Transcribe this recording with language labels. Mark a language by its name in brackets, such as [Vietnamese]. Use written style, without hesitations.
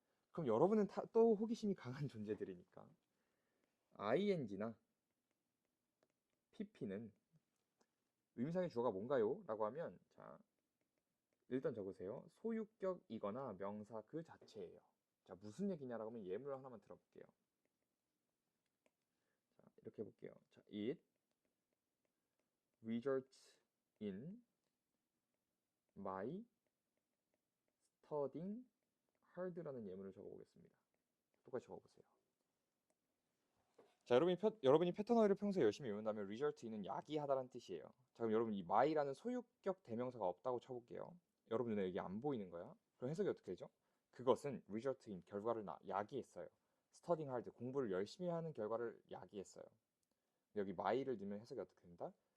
[Korean] 그럼 여러분은 또 호기심이 강한 존재들이니까 ing나 pp는 의미상의 주어가 뭔가요? 라고 하면 자, 일단 적으세요. 소유격이거나 명사 그 자체예요. 자, 무슨 얘기냐라고 하면 예문을 하나만 들어볼게요. 자, 이렇게 해볼게요. [English] 자, it results in my studying hard [Korean] 라는 예문을 적어보겠습니다. 똑같이 적어보세요. 자, 여러분이 패턴어휘를 평소에 열심히 외운다면 result in은 야기하다라는 뜻이에요. 자, 그럼 여러분 이 my라는 소유격 대명사가 없다고 쳐볼게요. 여러분 눈에 여기 안 보이는 거야? 그럼 해석이 어떻게 되죠? 그것은 result in, 결과를 야기했어요. studying hard, 공부를 열심히 하는 결과를 야기했어요. 여기 my를 넣으면 해석이 어떻게 된다?